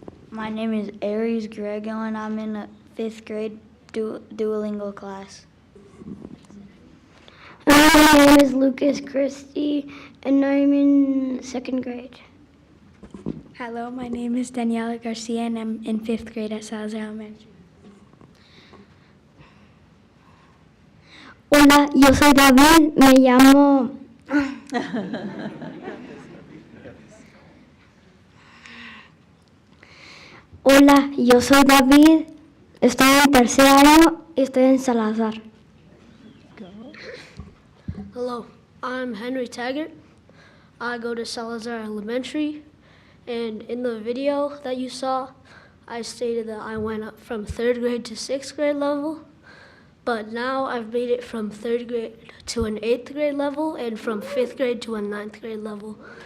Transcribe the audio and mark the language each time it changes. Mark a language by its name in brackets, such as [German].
[English] My name is Aries Grego, and I'm in a 5th grade Duolingo class. My name is Lucas Christie, and I'm in 2nd grade. Hello, my name is Daniela Garcia, and I'm in 5th grade at Salazar Elementary. [Spanish] Hola, yo soy David, me llamo... Hola, yo soy David, estoy en 3er año y estoy en Salazar. [English] Hello, I'm Henry Taggart. I go to Salazar Elementary, and in the video that you saw, I stated that I went up from 3rd grade to 6th grade level, but now I've made it from 3rd grade to an 8th grade level and from 5th grade to a 9th grade level.